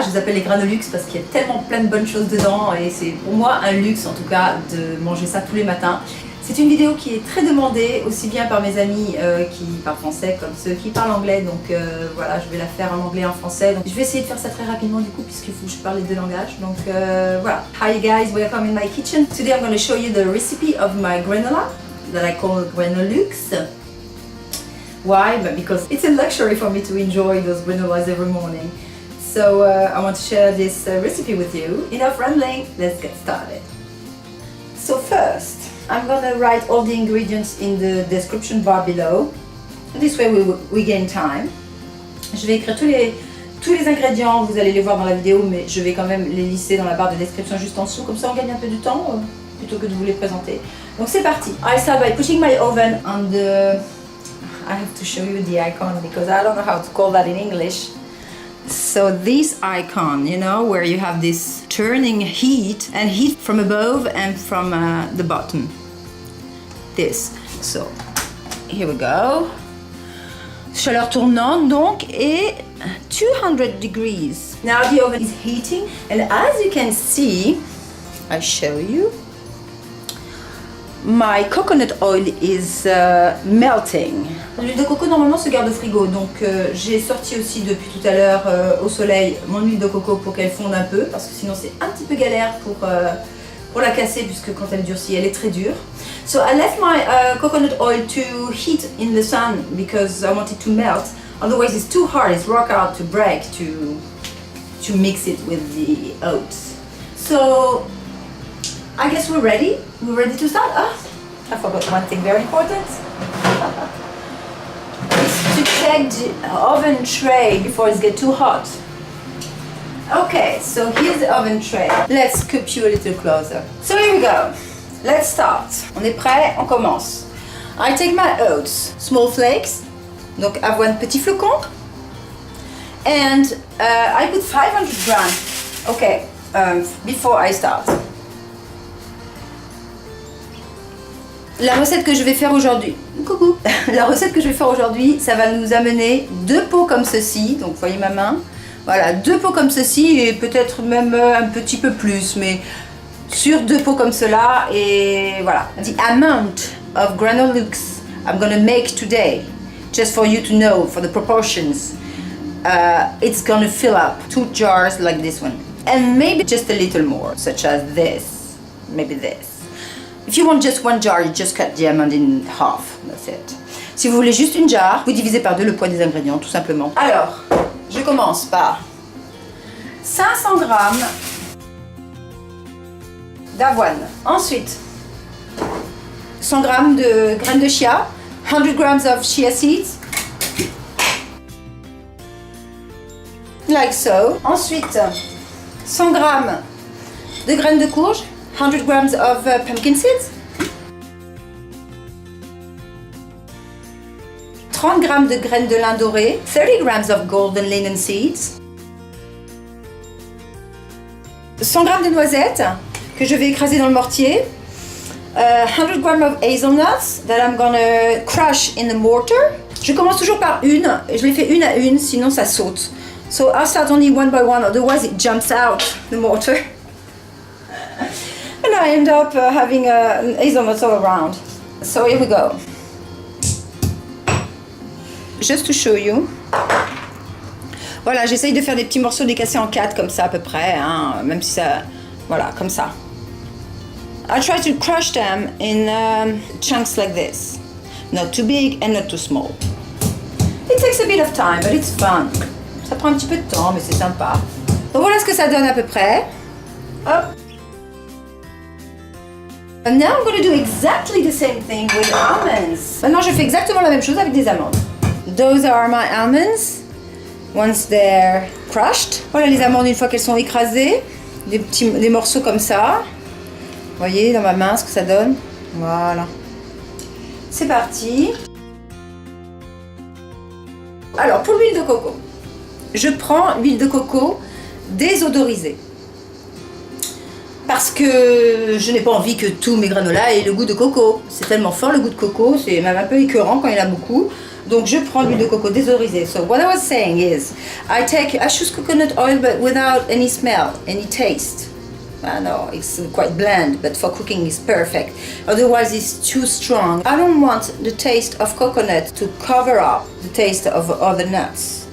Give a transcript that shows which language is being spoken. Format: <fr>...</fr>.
<fr>Je les appelle les granolux parce qu'il y a tellement plein de bonnes choses dedans et c'est pour moi un luxe en tout cas de manger ça tous les matins. C'est une vidéo qui est très demandée aussi bien par mes amis qui parlent français comme ceux qui parlent anglais. Donc voilà, je vais la faire en anglais et en français. Donc je vais essayer de faire ça très rapidement du coup puisqu'il faut que je parle les deux langages. Donc voilà.</fr> <en>Hi guys, welcome in my kitchen. Today I'm going to show you the recipe of my granola that I call granolux. Why? But because it's a luxury for me to enjoy those granolas every morning. So I want to share this recipe with you. Enough rambling, let's get started. So first, I'm gonna write all the ingredients in the description bar below. This way we gain time.</en> <fr>Je vais écrire tous les ingrédients, vous allez les voir dans la vidéo, mais je vais quand même les lister dans la barre de description juste en dessous, comme ça on gagne un peu de temps plutôt que de vous les présenter. Donc c'est parti.</fr> <en>I start by putting my oven on the... I have to show you the icon because I don't know how to call that in English. So this icon, you know, where you have this turning heat and heat from above and from the bottom. This. So here we go.</en> <fr>Chaleur tournante donc et</fr> <en>200 degrees. Now the oven is heating and as you can see, I show you. My coconut oil is melting.</en> <fr>L'huile de coco normalement se garde au frigo, donc j'ai sorti aussi depuis tout à l'heure au soleil mon huile de coco pour qu'elle fonde un peu, parce que sinon c'est un petit peu galère pour la casser puisque quand elle durcit elle est très dure.</fr> <en>So I left my coconut oil to heat in the sun because I want it to melt. Otherwise it's too hard, it's rock hard to break to mix it with the oats. So I guess we're ready. We're ready to start. I forgot one thing very important. It's to check the oven tray before it gets too hot. Okay, so here's the oven tray. Let's scoop you a little closer. So here we go. Let's start.</en> <fr>On est prêt, on commence.</fr> <en>I take my oats, small flakes,</en> <fr>donc avoine petit flocon,</fr> <en>and I put 500 grams. Okay, before I start.</en> <fr>La recette que je vais faire aujourd'hui, coucou. La recette que je vais faire aujourd'hui, ça va nous amener 2 pots comme ceci. Donc vous voyez ma main. Voilà, 2 pots comme ceci et peut-être même un petit peu plus, mais sur 2 pots comme cela. Et voilà.</fr> <en>The amount of granolux I'm gonna make today, just for you to know, for the proportions, it's gonna fill up 2 jars like this one, and maybe just a little more, such as this, maybe this. If you want just 1 jar, you just cut the amount in half. That's it.</en> <fr>Si vous voulez juste une jar, vous divisez par 2 le poids des ingrédients, tout simplement. Alors, je commence par 500 grammes d'avoine. Ensuite, 100 grammes de graines de chia,</fr> <en>100 grams of chia seeds, like so.</en> <fr>Ensuite, 100 grammes de graines de courge,</fr> <en>100 grams of pumpkin seeds,</en> <fr>30 grammes de graines de lin doré,</fr> <en>30 grams of golden linen seeds,</en> <fr>100 grammes de noisettes que je vais écraser dans le mortier,</fr> <en>100 grams of hazelnuts that I'm gonna crush in the mortar.</en> <fr>Je commence toujours par une, je les fais une à une, sinon ça saute.</fr> <en>So I'll start only one by one, otherwise it jumps out the mortar. And I end up having hazelnuts all around. So here we go. Just to show you.</en> <fr>Voilà, j'essaye de faire des petits morceaux décassés en 4 comme ça à peu près, hein, même si ça... Voilà, comme ça.</fr> <en>I try to crush them in chunks like this. Not too big and not too small. It takes a bit of time, but it's fun.</en> <fr>Ça prend un petit peu de temps, mais c'est sympa. Donc voilà ce que ça donne à peu près. Hop.</fr> <en>And now I'm going to do exactly the same thing with almonds.</en> <fr>Maintenant, je fais exactement la même chose avec des amandes.</fr> <en>Those are my almonds. Once they're crushed.</en> <fr>Voilà les amandes une fois qu'elles sont écrasées. Des morceaux comme ça. Vous voyez dans ma main ce que ça donne. Voilà. C'est parti. Alors pour l'huile de coco. Je prends l'huile de coco désodorisée. parce que je n'ai pas envie que tous mes granolas aient le goût de coco. C'est tellement fort le goût de coco, c'est même un peu écœurant quand il y en a beaucoup. Donc je prends l'huile de coco désodorisée.</fr> <en>So what I was saying is, I choose coconut oil but without any smell, any taste. I know it's quite bland, but for cooking it's perfect. Otherwise it's too strong. I don't want the taste of coconut to cover up the taste of other nuts.</en>